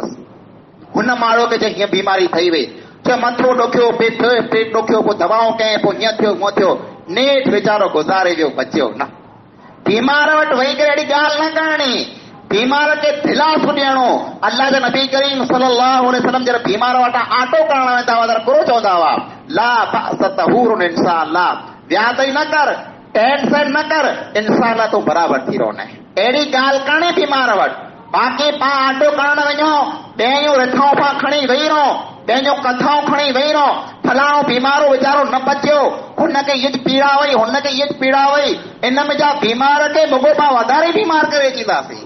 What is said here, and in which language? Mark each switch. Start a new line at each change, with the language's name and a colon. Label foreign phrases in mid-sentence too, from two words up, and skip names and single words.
Sindhi: बसि हुन माण्हू खे चए हीअं बीमारी ठही वई, चए मथो ॾुखियो पेट ॾुखियो, पोइ दवाऊं कयईं, पोइ हीअं थियो हूअं थियो, नेठ वीचारो गुज़ारे वियो बचियो न। बीमार वटि वेही करे अहिड़ी ॻाल्हि न करणी, बीमार खे दिलासो ॾियणो। अल्लाह जा नबी करीम
Arabic: صلى الله عليه وسلم
Sindhi: जॾहिं बीमार वटां आटो करण वेंदा हुआ त गुरू चवंदा हुआ
Arabic: لا بأس طهور إن شاء الله,
Sindhi: व्याधि न कर, टेंशन न कर, इंशाअल्लाह तूं बराबरि थी रहना। अहिड़ी ॻाल्हि करणी बीमार वटि। बाक़ी पाण आटो करण वञो ॿियूं रिथाऊं पाण खणी वेही रहो, ॿियूं कथाऊं खणी वेही रहो, फलाणो बीमारो वीचारो न बचियो, हुनखे ईअं पीड़ा वई, हुनखे ईअं पीड़ा वई, इन में जा बीमार खे रुॻो पाण वधारे बीमार करे अचींदासीं।